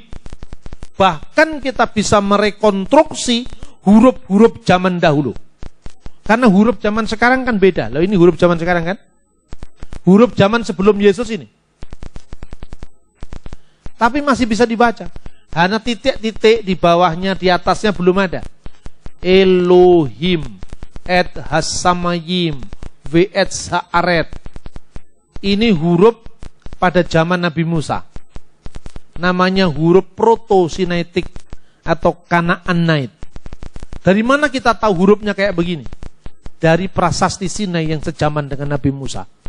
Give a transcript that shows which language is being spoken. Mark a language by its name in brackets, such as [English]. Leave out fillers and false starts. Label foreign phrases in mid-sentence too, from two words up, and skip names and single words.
[Indonesian] Bahkan kita bisa merekonstruksi huruf-huruf zaman dahulu. Karena huruf zaman sekarang kan beda. Loh, ini huruf zaman sekarang kan? Huruf zaman sebelum Yesus ini. Tapi masih bisa dibaca. Hanya titik-titik di bawahnya, di atasnya belum ada. [Hebrew] אלוהים את השמים ואת הארץ. [Indonesian] Ini huruf pada zaman Nabi Musa. Namanya huruf Proto-Sinaitik atau Kanaanite. Dari mana kita tahu hurufnya kayak begini? Dari prasasti Sinai yang sejaman dengan Nabi Musa.